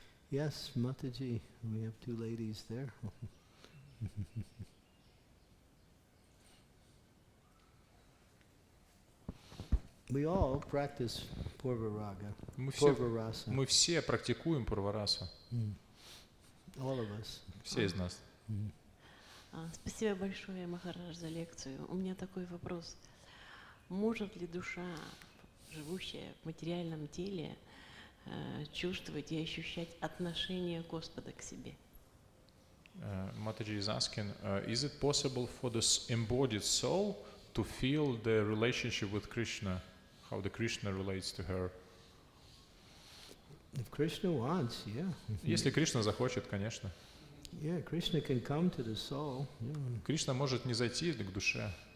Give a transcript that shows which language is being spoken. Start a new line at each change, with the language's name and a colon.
English: Yes, Mataji, we have two ladies there. We all practice Purva Raga, Purva Rasa.
Russian: Мы все практикуем Пурварасу.
English: All of us.
Russian: Все из нас. Спасибо большое, Махарадж, за лекцию. У меня такой вопрос. Может ли душа, живущая в материальном теле, чувствовать и ощущать отношение Господа к себе?
English: Mataji is asking, is it possible for this embodied soul to feel the relationship with Krishna, how the Krishna relates to her? If Krishna wants, yeah.
Russian: Если Кришна захочет, конечно.
English: Yeah, Krishna can come to the soul. Yeah.
Russian: Кришна может не зайти к душе.